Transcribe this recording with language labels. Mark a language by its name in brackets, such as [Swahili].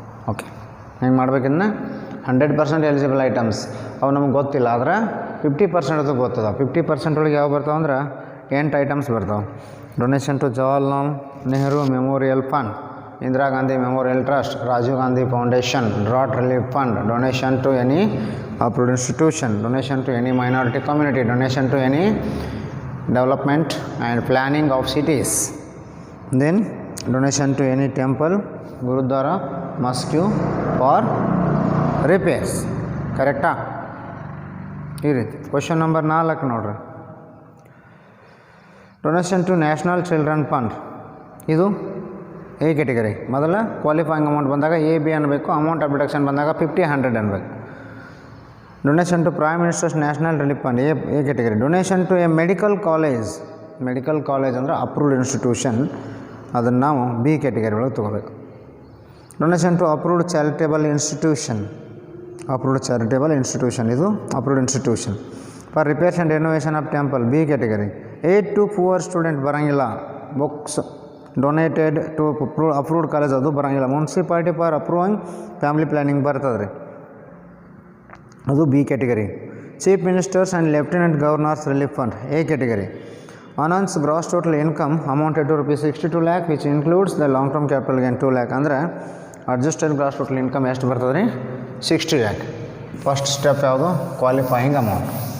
[Kannada] Okay, ಹೆಂಗೆ ಮಾಡ್ಬೇಕಿನ್ನ 100% eligible items ಅವು ನಮ್ಗೆ ಗೊತ್ತಿಲ್ಲ, ಆದರೆ 50% ಅದು ಗೊತ್ತದ. 50% ಒಳಗೆ ಯಾವ ಬರ್ತಾವೆ ಅಂದ್ರೆ 8 ಐಟಮ್ಸ್ ಬರ್ತಾವೆ. [English] Donation to Jawaharlal Nehru memorial fund, Indira Gandhi memorial trust, Rajiv Gandhi foundation, drought relief fund, donation to any approved institution, donation to any minority community, donation to any development and planning of cities, then donation to any temple, gurudwara, mosque for repairs. [Kannada] ಕರೆಕ್ಟಾ? ಈ ರೀತಿ. [English] Question number 4 ನೋಡ್ರಿ, donation to national children fund, ಇದು A category. [Kannada] ಮೊದಲ qualifying amount ಬಂದಾಗ A B ಅನ್ನಬೇಕು, amount of deduction ಬಂದಾಗ 50-100 ಅನ್ಬೇಕು. [English] Donation to prime ministers national relief fund, A category. Donation to a medical college, medical college ಅಂದರೆ approved institution, [Kannada] ಅದನ್ನು ನಾವು B category ಒಳಗೆ ತೊಗೋಬೇಕು. [English] Donation to approved charitable institution, approved charitable institution, ಇದು approved institution. For repairs and renovation of temple, B category. Aid to poor student ಬರೋಂಗಿಲ್ಲ. Books donated to approved college, [Kannada] ಅದು ಬರೋಂಗಿಲ್ಲ. [English] municipality for approving family planning [Kannada] ಬರ್ತದೆ ರೀ, ಅದು [English] B category. Chief ministers and lieutenant governors relief fund, A category. Anand's gross total income amounted to rupees 62 lakh, which includes the long term capital gain 2 lakh. [Kannada] ಅಂದರೆ adjusted gross total income ಎಷ್ಟು ಬರ್ತದೆ ರೀ? 60 lakh. First step ಯಾವುದು? Qualifying amount.